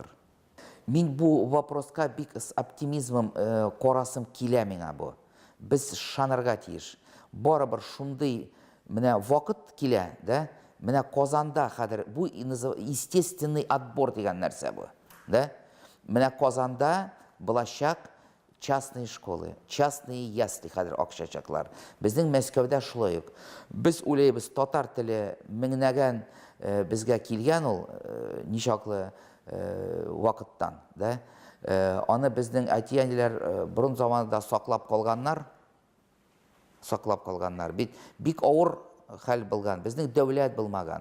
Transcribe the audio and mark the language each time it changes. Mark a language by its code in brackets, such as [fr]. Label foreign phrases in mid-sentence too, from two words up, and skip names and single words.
[tt] Мин бу вопроска бик [ru] с оптимизмом [tt] карасым килә миңа бу. Без шанырга тиеш. Барыбер шундый менә вакыт килә, да? Менә Казанда хәзер бу [ru] естественный отбор [tt] дигән нәрсә бу, да? Менә Казанда булачак [ru] частные школы, частные ясли [tt] хәзер акчачаклар. Безнең Мәскәүдә шулай ук. Без уйлыйбыз, татар теле меңнәгән безгә килгән ул ничаклы вакыттан, да? Аны безнең әти-әниләр борын заманында саклап калганнар. Бик авыр хәл булган, безнең дәүләт булмаган.